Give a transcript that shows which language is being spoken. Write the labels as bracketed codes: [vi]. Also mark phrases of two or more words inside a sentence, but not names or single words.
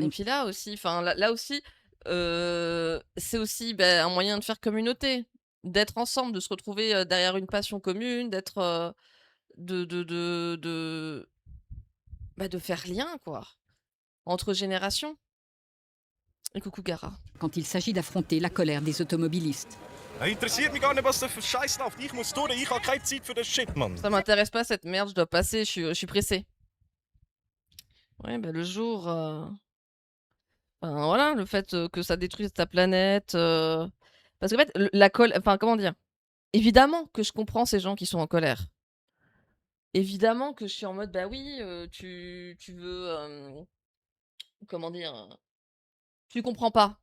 [fr] Et puis là aussi, là aussi, c'est aussi un moyen de faire communauté, d'être ensemble, de se retrouver derrière une passion commune, d'être, de faire lien, quoi, entre générations. Et coucou Gara. Quand il s'agit d'affronter la colère des automobilistes. [de] Interessiert mich gar nicht, was du für Scheiß läuft. Ich muss durch, ich habe keine Zeit für das Shit, Mann. [fr] Ça m'intéresse pas cette merde, je dois passer, je suis pressé. Ouais, le jour, voilà, le fait que ça détruise ta planète, parce qu'en fait, la colère, comment dire, évidemment que je comprends ces gens qui sont en colère. Évidemment que je suis en mode, bah oui, tu veux, comment dire, tu comprends pas.